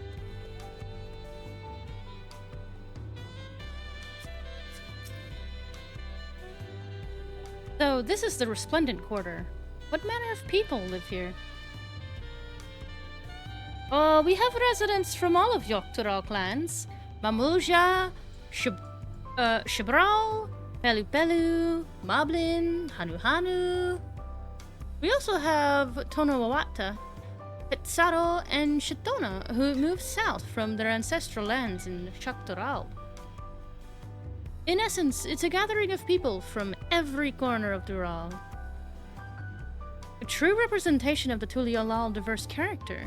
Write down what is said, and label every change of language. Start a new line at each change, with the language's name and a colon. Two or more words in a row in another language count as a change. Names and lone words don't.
English: So, this is the Resplendent Quarter. What manner of people live here? Oh, we have residents from all of Yogg-Tural clans. Mamulja, Shibrao, Pelu Pelu, Moblin, Hanu Hanu. We also have Tonawawata, Petsaro, and Shitona, who moved south from their ancestral lands in Yogg-Tural. In essence, it's a gathering of people from every corner of Dural. A true representation of the Tuliolal diverse character.